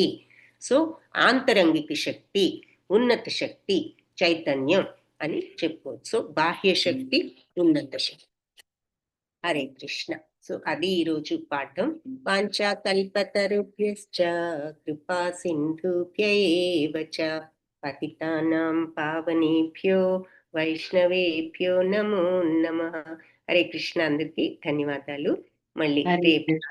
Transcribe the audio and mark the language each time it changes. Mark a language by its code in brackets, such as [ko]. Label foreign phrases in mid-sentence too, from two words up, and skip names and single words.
[te] సో ఆంతరంగిక శక్తి, ఉన్నత శక్తి, చైతన్యం అని చెప్పుకోవచ్చు. సో బాహ్య శక్తి, ఉన్నత శక్తి. [sa] హరే కృష్ణ. [te] సో అది ఈరోజు పాఠం. [sa] వాంఛా కల్పతరుభ్యశ్చ కృపా సింధుభ్యైవ చ పతితానాం పావనేభ్యో వైష్ణవేభ్యో నమో నమః. హరే కృష్ణ. [te] అందరికీ ధన్యవాదాలు. మళ్ళీ రేపు